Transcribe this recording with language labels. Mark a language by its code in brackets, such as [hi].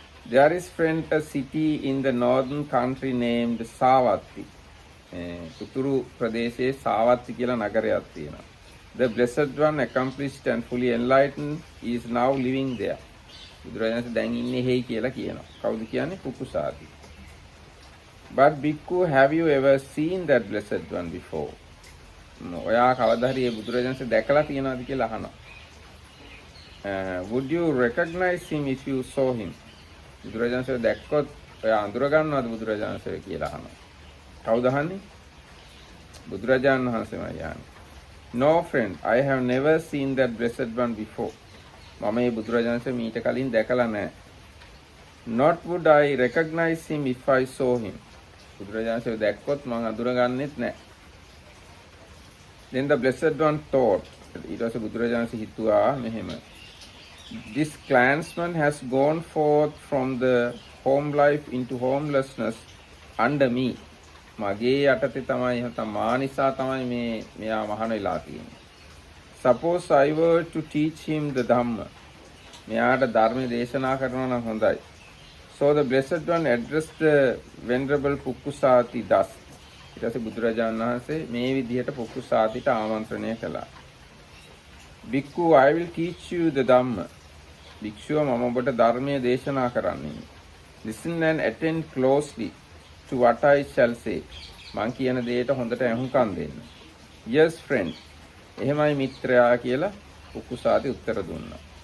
[en] There is friend a city in the northern country named Savatthi. [si] උතුරු ප්‍රදේශයේ සාවත්ති කියලා නගරයක් තියෙනවා. [en] The blessed one, accomplished and fully enlightened, is now living there. [si] බුදුරජාණන් දැන් ඉන්නේ හේයි කියලා කියනවා. කවුද කියන්නේ? පුකුසාති. [en] But bhikkhu, have you ever seen that blessed one before? [si] ඔයා කවදා හරි මේ බුදුරජාණන්සේ දැකලා තියෙනවද කියලා අහනවා. [en] Would you recognize him if you saw him? [si] බුදුරජාණන්සේ දැක්කොත් ඔයා අඳුර ගන්නවද බුදුරජාණන්සේ කියලා අහනවා. කවුද අහන්නේ? බුදුරජාණන් වහන්සේමයි අහන්නේ. [en] No friend, I have never seen that blessed one before. [si] මම මේ බුදුරජාණන්සේ මීට කලින් දැකලා නැහැ. [en] Not would I recognize him if I saw him. [si] බුදුරජාණන්සේ දැක්කොත් මම අඳුරගන්නෙත් නැහැ. [en] Then the blessed one thought, [si] ඊට පස්සේ බුදුරජාණන්සේ හිතුවා මෙහෙම. [en] This clansman has gone forth from the home life into homelessness under me. [si] මගේ යටතේ තමයි නැත්නම් මා නිසා තමයි මෙයා මහාන වෙලා තියෙන්නේ. [en] Suppose I were to teach him the Dhamma. [si] මෙයාට ධර්ම දේශනා කරනවා නම් හොඳයි. [en] So the blessed one addressed the venerable Pukkusati thus. [si] ඊට පස්සේ බුදුරජාණන් වහන්සේ මේ විදිහට පුක්කුසාතිට ආමන්ත්‍රණය කළා. [en] Bhikkhu, I will teach you the Dhamma. [si] භික්ෂුව මම ඔබට ධර්මයේ දේශනා කරන්නේ. [en] Listen and attend closely to what I shall say. [si] මං කියන දේට හොඳට ඇහුම්කන් දෙන්න. [en] Yes friend. [si] එහෙමයි මිත්‍රයා කියලා පුක්කුසාති උත්තර දුන්නා.